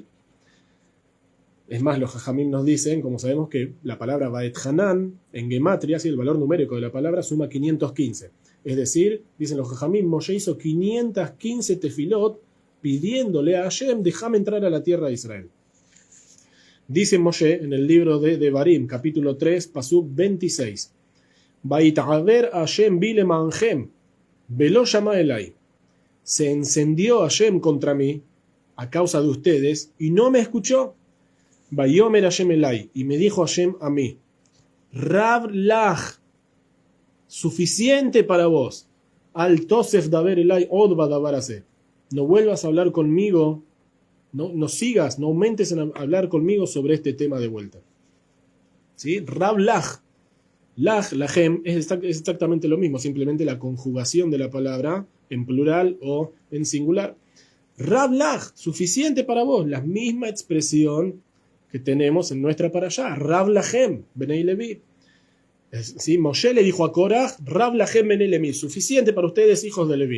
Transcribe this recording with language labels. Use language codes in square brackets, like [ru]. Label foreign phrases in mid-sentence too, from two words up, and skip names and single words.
[es] Es más, los Jajamim nos dicen, como sabemos, que la palabra Baet Hanan en gematria, ¿sí? El valor numérico de la palabra suma 515. Es decir, dicen los Jajamim, Moshe hizo 515 tefilot pidiéndole a Hashem, déjame entrar a la tierra de Israel. Dice Moshe en el libro de Devarim, capítulo 3, pasuk 26. [he] ויתעבר השם בי למענכם, ולא שמע אלי. [es] Se encendió Hashem contra mí a causa de ustedes y no me escuchó. [he] ויאמר השם אלי, [es] y me dijo Hashem a mí, [he] רב לך, [es] suficiente para vos. [he] אל תוסף דבר אלי עוד בדבר הזה. [es] No vuelvas a hablar conmigo, no sigas, no aumentes en hablar conmigo sobre este tema de vuelta. ¿Sí? [he] רב לך. לך, לכם, [es] es exactamente lo mismo, simplemente la conjugación de la palabra en plural o en singular. [he] רב לך, [es] suficiente para vos, la misma expresión que tenemos en nuestra parashá. [he] רב לכם, בני לוי. [es] ¿Sí? Moshe le dijo a Korah, [he] רב לכם בני לוי, [es] suficiente para ustedes, hijos de Levi.